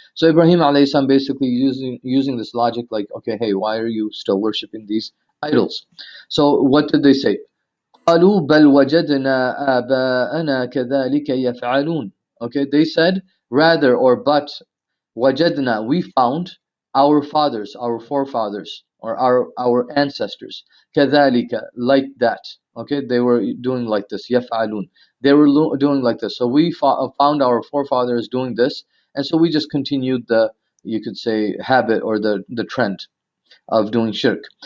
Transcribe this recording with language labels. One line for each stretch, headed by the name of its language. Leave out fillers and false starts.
English: So Ibrahim alayhi salam basically using this logic, like, okay, hey, why are you still worshipping these idols? So what did they say?
Arabic: قالوا بل وجدنا آباءنا كذلك يفعلون.
English: Okay, they said, rather, or but,
Arabic: وجدنا,
English: we found our fathers, our forefathers, or our ancestors,
Arabic: كذلك,
English: like that. Okay, they were doing like this,
Arabic: يفعلون,
English: they were doing like this. So we found our forefathers doing this, and so we just continued the, you could say, habit or the trend of doing shirk.